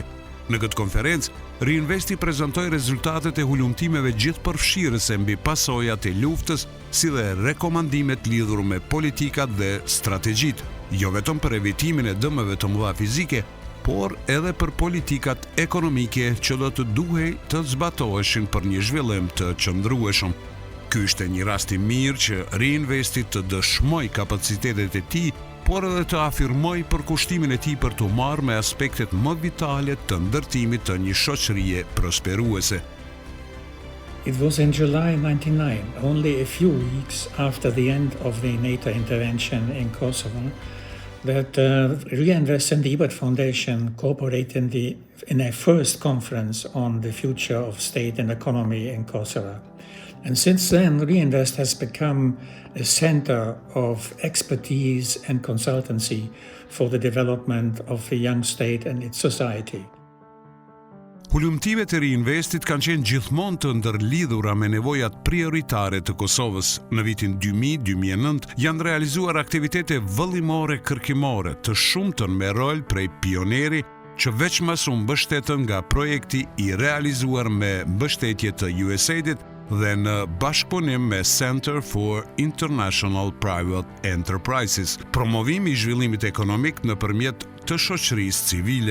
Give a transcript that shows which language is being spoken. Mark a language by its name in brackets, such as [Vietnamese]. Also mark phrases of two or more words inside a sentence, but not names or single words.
[Albanian] Në këtë konferencë, Reinvesti prezantoi rezultatet e hulumtimeve gjithëpërfshirëse mbi pasojat e luftës, si dhe rekomandimet lidhur me politikat dhe strategjitë, jo vetëm për evitimin e dëmeve të mëdha fizike, por edhe për politikat ekonomike që do të duhej të zbatoheshin për një zhvillim të qëndrueshëm. Ky ishte një rast i mirë që Reinvesti të dëshmoj kapacitetet e tij, por edhe të afirmoj përkushtimin e tij për të marrë me aspektet më vitale të ndërtimit të një shoqërie prosperuese. [English] It was in July 1999, only a few weeks after the end of the NATO intervention in Kosovo, that Reinvest and the Ebert Foundation cooperated in a first conference on the future of state and economy in Kosovo. And since then, Reinvest has become a center of expertise and consultancy for the development of the young state and its society. [Albanian] Hulumtimet e Reinvestit kanë qenë gjithmonë të ndërlidhura me nevojat prioritare të Kosovës. Në vitin 2000-2009 janë realizuar aktivitete vëllimore kërkimore të shumtën me rol prej pioneri që veçmas u mbështetën nga projekti i realizuar me mbështetje të USAID-it dhe në bashkëpunim me Center for International Private Enterprises, promovimi i zhvillimit ekonomik nëpërmjet të shoqërisë civile.